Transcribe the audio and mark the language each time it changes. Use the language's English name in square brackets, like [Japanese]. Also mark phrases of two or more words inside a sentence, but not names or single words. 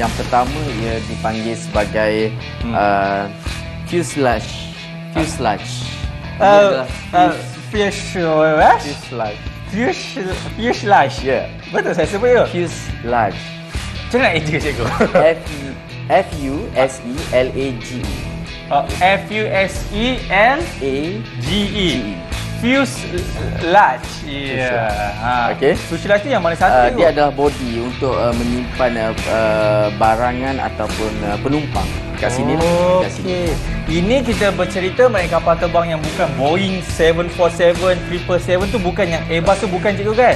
[Malay] Yang pertama ia dipanggil sebagai fuselage. Fuselage. Ia adalah fuselage. Fuselage. Ya. Betul saya sebut tu? Fuselage. Macam mana itu cikgu? F-U-S-E-L-A-G-E. F-U-S-E-L-G-E. Fuselage. Ya. Okey. Fuselage tu yang mana satu? Dia adalah body untuk menyimpan barangan ataupun penumpang. Kat sini lah. Kat sini. Okey. Ini kita bercerita mengenai kapal terbang yang bukan Boeing 747, 777 tu bukan, yang Airbus tu bukan cikgu kan?